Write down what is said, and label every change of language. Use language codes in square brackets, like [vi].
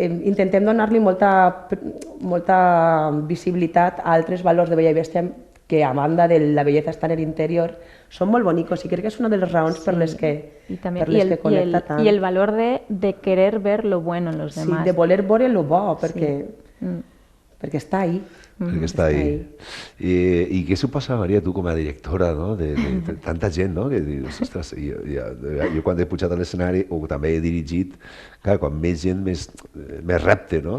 [ca] Intentem donar-li molta visibilitat a altres valors de Bella i Bèstia que, a banda de la belleza està en l'interior, són molt bonicos i crec que és una de les raons per les que connecta tant. [es] Y el valor de querer ver lo bueno en los demás. [ca] Sí, de voler veure lo bo, perquè està ahí. Perquè està ahí. I què suposa, Maria, tu com a directora, no? de tanta gent, no? Que dius, ostres, jo quan he pujat a l'escenari, o també he dirigit, clar, quan més gent, més repte, no?